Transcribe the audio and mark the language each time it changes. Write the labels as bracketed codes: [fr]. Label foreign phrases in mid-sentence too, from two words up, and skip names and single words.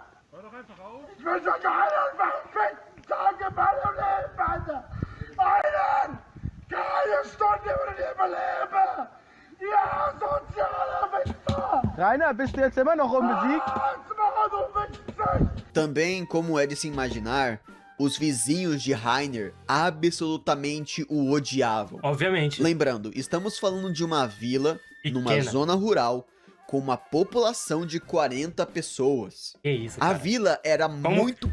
[de] Hör doch einfach auf. Ich wünsche euch einen verfickten Tag in meinem Leben, Alter! Einen! Keine Stunde würdet ihr überleben! Ihr asozialer Wichser! Rainer, bist du jetzt immer noch unbesiegt? Als Mann, du Wichser! [pt] Também, como é de se imaginar, os vizinhos de Rainer absolutamente o odiavam. Obviamente. Lembrando, estamos falando de uma vila, numa Pequena. zona rural, com uma população de 40 pessoas. Que isso, A cara. vila era muito